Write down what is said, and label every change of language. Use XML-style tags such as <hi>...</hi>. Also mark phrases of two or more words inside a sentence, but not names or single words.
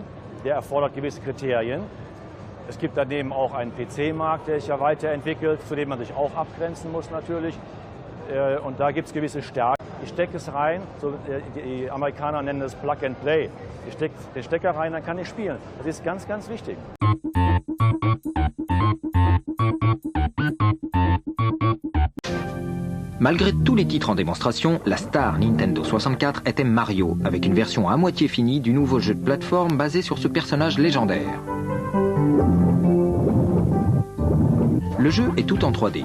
<de>Der erfordert gewisse Kriterien. Es gibt daneben auch einen PC-Markt, der sich ja weiterentwickelt, zu dem man sich auch abgrenzen muss natürlich. Und da gibt es gewisse Stärken. Ich stecke es rein, so, die Amerikaner nennen es</de> <en>Plug and Play.</en> <de>Ich stecke den Stecker rein, dann kann ich spielen. Das ist ganz, ganz wichtig.</de> <fr>Malgré tous les titres en démonstration, la star Nintendo 64 était Mario, avec une version à moitié finie du nouveau jeu de plateforme basé sur ce personnage légendaire. Le jeu est tout en 3D.</fr>